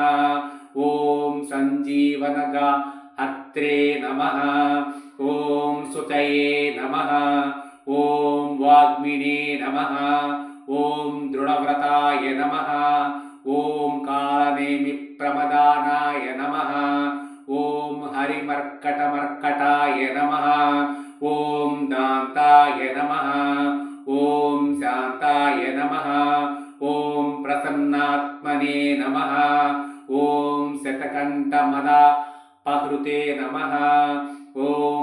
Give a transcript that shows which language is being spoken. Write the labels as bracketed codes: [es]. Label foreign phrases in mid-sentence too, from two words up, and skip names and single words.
[sa] ॐ सञ्जीवनगाहत्रे नमः। ॐ सुतये नमः। ॐ वाग्मिने नमः। ॐ दृढव्रताय नमः। ॐ कालनेमिप्रमदानाय नमः। ఓం హరిమర్కటమర్కటాయ నమః ఓం దాంతాయ నమః ఓం శాంతాయ నమః ఓం ప్రసన్నాత్మనే నమః ఓం శతకంఠమద పహృతే నమః ఓం